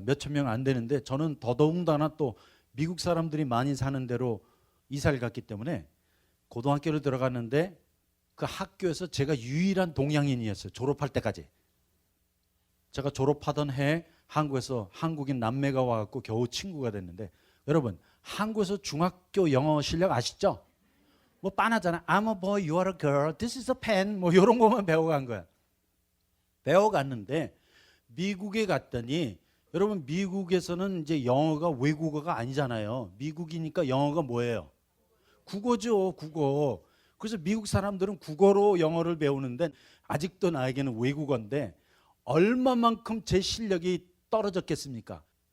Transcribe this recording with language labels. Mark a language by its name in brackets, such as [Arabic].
[Korean] 몇천 명 안 되는데 저는 더더군다나 또 미국 사람들이 많이 사는 데로 이사를 갔기 때문에 고등학교를 들어갔는데 그 학교에서 제가 유일한 동양인이었어요. 졸업할 때까지. 제가 졸업하던 해에 한국에서 한국인 남매가 와갖고 겨우 친구가 됐는데 여러분 한국에서 중학교 영어 실력 아시죠? 뭐 빤하잖아. [English] I'm a boy, you are a girl, this is a pen [Korean] 뭐 이런 것만 배워간 거야. 배워갔는데 미국에 갔더니 여러분 미국에서는 이제 영어가 외국어가 아니잖아요. 미국이니까 영어가 뭐예요? 국어죠, 국어. 그래서 미국 사람들은 국어로 영어를 배우는데 아직도 나에게는 외국어인데 얼마만큼 제 실력이 떨어졌겠습니까?